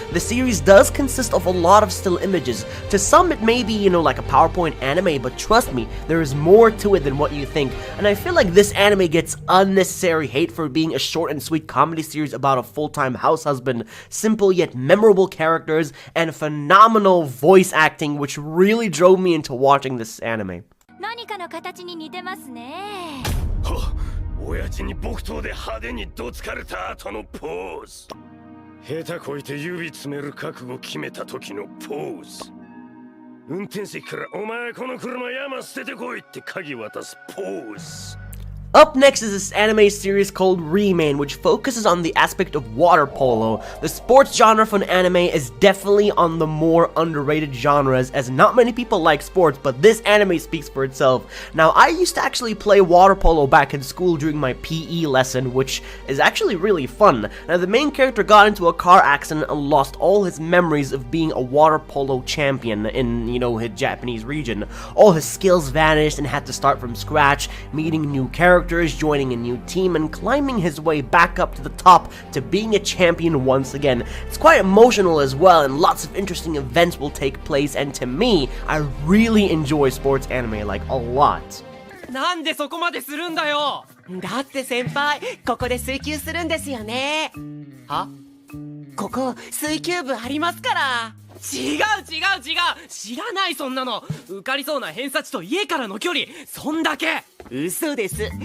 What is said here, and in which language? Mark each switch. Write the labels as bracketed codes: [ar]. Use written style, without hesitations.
[en] The series does consist of a lot of still images. To some it may be, you know, like a PowerPoint anime, but trust me, there is more to it than what you think, and I feel like this anime gets unnecessary hate for being a short and sweet comedy series about a full-time house husband, simple yet memorable characters, and phenomenal voice acting, which really drove me into watching this anime. [ja] 何かの形に似てますね。親父に木刀で派手にどつかれた後のポーズ。下手こいて指詰める覚悟決めた時のポーズ。運転席からお前この車山捨ててこいって鍵渡すポーズ。 [en] Up next is this anime series called Remain, which focuses on the aspect of water polo. The sports genre for an anime is definitely on the more underrated genres, as not many people like sports, but this anime speaks for itself. Now, I used to actually play water polo back in school during my PE lesson, which is actually really fun. Now, the main character got into a car accident and lost all his memories of being a water polo champion in, you know, his Japanese region. All his skills vanished and had to start from scratch, meeting new characters, joining a new team, and climbing his way back up to the top to being a champion once again. It's quite emotional as well, and lots of interesting events will take place, and to me, I really enjoy sports anime like a lot. [ja] なんでそこまでするんだよ。だって先輩、ここで水球するんですよね。は？ここ水球部ありますから。違う知らないそんなの。受かりそうな偏差値と家からの距離、そんだけ。嘘です。